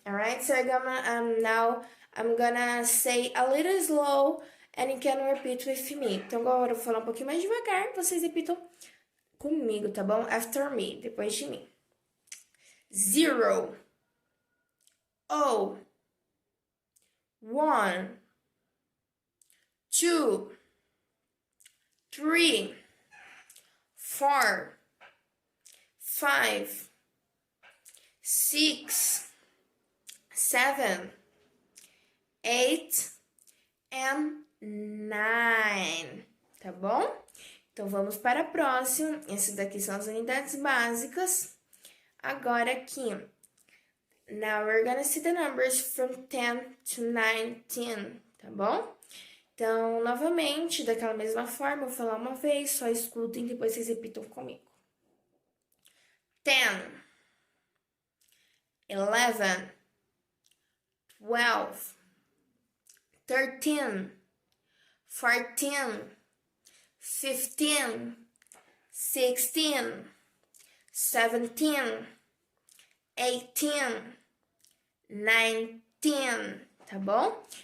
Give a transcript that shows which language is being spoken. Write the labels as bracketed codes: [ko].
[en] All right, so now I'm gonna say a little slow and you can repeat with me. [pt] Então agora eu vou falar um pouquinho mais devagar, vocês repitam comigo, tá bom? [en] After me, [pt] depois de mim. [en] 0, O, 1, 2, 3, 4, 5, 6, 7, 8 and 9, [pt] tá bom? Então, vamos para a próxima. Essas daqui são as unidades básicas. Agora aqui. [en] Now, we're gonna see the numbers from 10 to 19, [pt] tá bom? Então, novamente, daquela mesma forma, eu vou falar uma vez, só escutem, depois vocês repitam comigo. [en] 10, 11, 12, 13, 14, 15, 16, 17, 18, 19, [pt] tá bom?